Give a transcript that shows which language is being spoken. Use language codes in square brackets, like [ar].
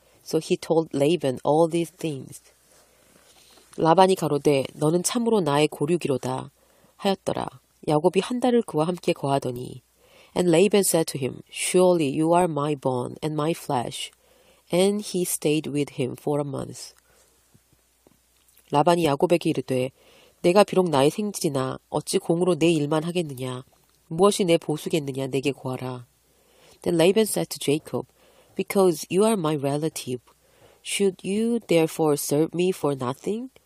[en] So he told Laban all these things. [ko] 라반이 가로되 너는 참으로 나의 고륙이로다 하였더라. 야곱이 한 달을 그와 함께 거하더니 [en] And Laban said to him, Surely you are my bone and my flesh. And he stayed with him for a month. [ko] 라반이 야곱에게 이르되 내가 비록 나의 생질이나 어찌 공으로 내 일만 하겠느냐. 무엇이 내 보수겠느냐, 내게 구하라. [en] Then Laban said to Jacob, Because you are my relative, should you therefore serve me for nothing?